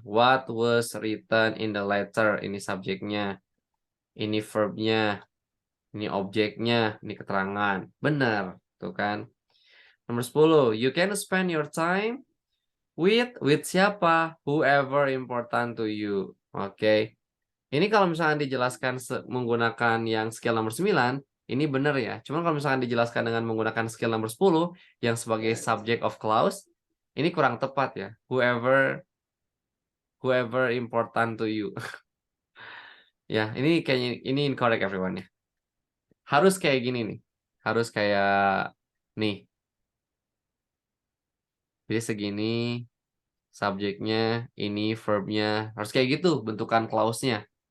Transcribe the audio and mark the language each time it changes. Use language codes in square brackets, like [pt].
[en] What was written in the letter. [id] Ini subjeknya. Ini verbnya. Ini objeknya. Ini keterangan. Benar. Tuh kan. Nomor 10. [en] You can spend your time with [id] siapa? [en] Whoever important to you. [id] Oke. Ini kalau misalnya dijelaskan menggunakan yang skill nomor 9, ini benar ya. Cuman kalau misalkan dijelaskan dengan menggunakan skill nomor 10 yang sebagai subject of clause, ini kurang tepat ya. [en] Whoever important to you. [id] Ya, ini kayaknya ini [en] incorrect everyone [id] ya. Harus kayak gini nih. Harus kayak nih. Jadi segini subjeknya, ini verbnya, harus kayak gitu bentukan clause-nya.